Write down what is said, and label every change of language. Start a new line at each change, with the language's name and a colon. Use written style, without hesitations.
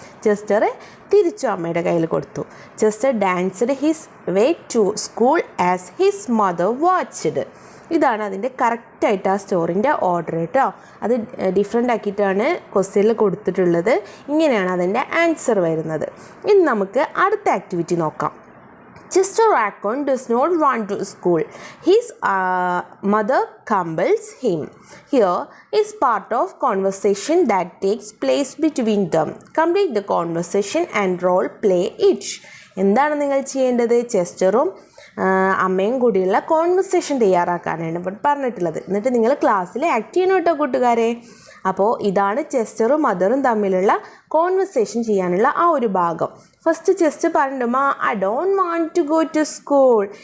Malayalam: Chester തിരിച്ചു അമ്മയുടെ കയ്യിൽ കൊടുത്തു.
English: Chester danced his way to school as his mother watched.
Malayalam: ഇതാണ് അതിൻ്റെ കറക്റ്റായിട്ട് ആ സ്റ്റോറിൻ്റെ ഓർഡർ കേട്ടോ. അത് ഡിഫറെൻ്റ് ആക്കിയിട്ടാണ് ക്വസ്റ്റ്യനിൽ കൊടുത്തിട്ടുള്ളത്. ഇങ്ങനെയാണ് അതിൻ്റെ ആൻസർ വരുന്നത്. ഇനി നമുക്ക് അടുത്ത ആക്ടിവിറ്റി നോക്കാം.
English: Chester Raccoon does not want to school. His mother compels him. Here is part of conversation that takes place between them. Complete the conversation and role play it.
Malayalam: എന്താണ് നിങ്ങൾ ചെയ്യേണ്ടത്? ചെസ്റ്ററും അമ്മയും കൂടിയുള്ള കോൺവെർസേഷൻ തയ്യാറാക്കാനാണ് ഇവിടെ പറഞ്ഞിട്ടുള്ളത്. എന്നിട്ട് നിങ്ങൾ ക്ലാസ്സിൽ ആക്ട് ചെയ്യണം കേട്ടോ കൂട്ടുകാരെ. അപ്പോൾ ഇതാണ് ചെസ്റ്ററും മദറും തമ്മിലുള്ള കോൺവെർസേഷൻ ചെയ്യാനുള്ള ആ ഒരു ഭാഗം.
English: first Chester
Malayalam: പറഞ്ഞിട്ടുമ്മ
English: I don't want to go to school.